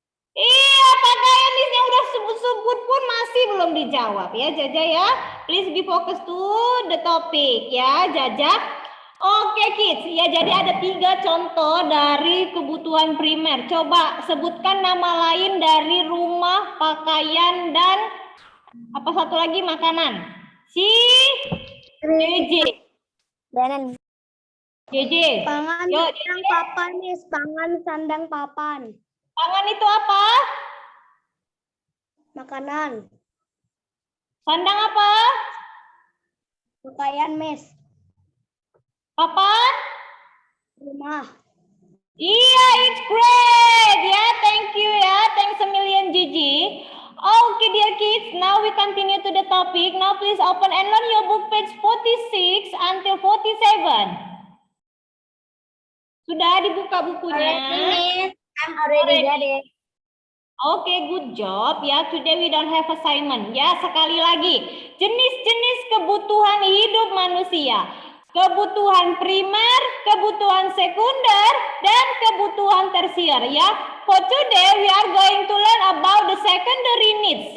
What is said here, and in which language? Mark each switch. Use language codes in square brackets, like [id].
[id] Iya, pakaian ini udah sebut-sebut pun masih belum dijawab ya, Jaja ya. [en] Please be focused to the topic ya, Jaja. Oke, kids. [id] Ya, jadi ada 3 contoh dari kebutuhan primer. Coba sebutkan nama lain dari rumah, pakaian, dan apa satu lagi makanan. Si JJ. Dan JJ. Pangan Yuk, sandang papan, Miss. Pangan sandang papan. pangan itu apa? Makanan. Sandang apa? Pakaian, Miss. Papan? Rumah. [en] Iya, it's great. Ya, thank you ya. Thanks a million, Gigi. Okay, dear kids, now we continue to the topic. Now please open and learn your book page 46 until 47. [id] Sudah dibuka bukunya? [en] I'm already got it. Oke, good job ya. Today we don't have assignment. [id] Ya, sekali lagi. Jenis-jenis kebutuhan hidup manusia. Kebutuhan primer, kebutuhan sekunder, dan kebutuhan tersier ya. [en] For today we are going to learn about the secondary needs.